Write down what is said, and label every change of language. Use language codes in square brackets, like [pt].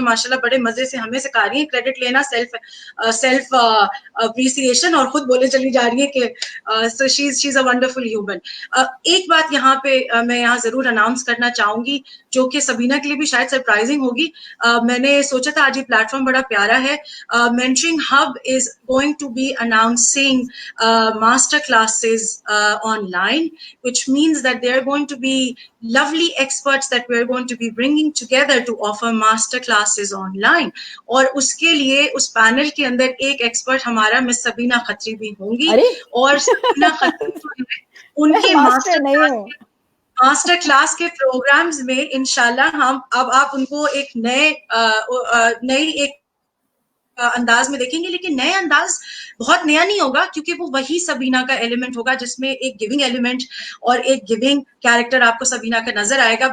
[ur] ماشاء اللہ بڑے مزے سے ہمیں سکھا رہی ہیں کریڈٹ لینا, سیلف اپریسیشن, اور خود بولے چلی جا رہی ہیں کہ [en] She is a wonderful human. [ur] ایک بات یہاں پہ میں یہاں ضرور اناؤنس کرنا چاہوں گی جو کہ سبینہ کے لیے بھی شاید سرپرائزنگ ہوگی. میں نے سوچا تھا آج یہ پلیٹ فارم بڑا پیارا ہے. [en] Mentoring Hub is going to be announcing master classes online, which means that there are going to be lovely experts that we are going to be bringing together to offer master classes online. [ur] اور اس کے لیے اس panel کے اندر ایک expert ہمارا مس سبینہ خطری بھی ہوں گی. اور سبینہ خطری ان کے ماسٹر کلاس کے پروگرامز میں انشاءاللہ ہم اب آپ ان کو ایک نئی ایک انداز میں دیکھیں گے, لیکن نئے انداز بہت نیا نہیں ہوگا کیونکہ وہ وہی سبینہ کا ایلیمنٹ ہوگا جس میں ایک گیونگ ایلیمنٹ اور ایک گیونگ کیریکٹر آپ کو سبینہ کا نظر آئے گا.